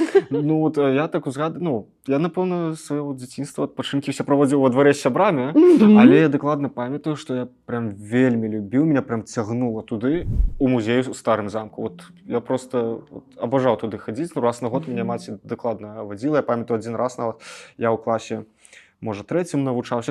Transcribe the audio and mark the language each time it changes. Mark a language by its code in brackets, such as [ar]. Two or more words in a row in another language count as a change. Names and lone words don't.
[be] Ну, от я так узгадую, ну, я, напевно, свого дзяцінства адпачынкі ўсе праводзіў во дварэ з сябрамі, але я дакладна памятаю, што я прям вельмі любіў, меня прям цягнула туды, у музей у старым замку. Вот я просто вот абажаў туды хадзіць, ну, раз на год мяне маці дакладна вадзіла. Я памятаю, адзін раз нават я ў класе, можа, трэцім навучаўся.